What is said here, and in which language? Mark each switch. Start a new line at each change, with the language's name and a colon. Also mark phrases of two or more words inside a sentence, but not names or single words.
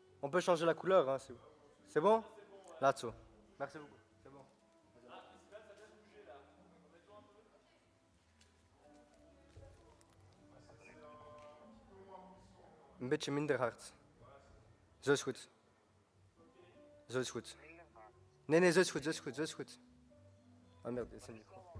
French: On peut changer la couleur, hein, c'est bon? Là-dessous. Merci beaucoup. C'est bon.
Dutch: Een beetje minder hard. Zo is goed. Zo is goed. Nee, nee, zo is goed, zo is goed, zo is goed.
French: Oh merde,
Dutch: dit is een micro.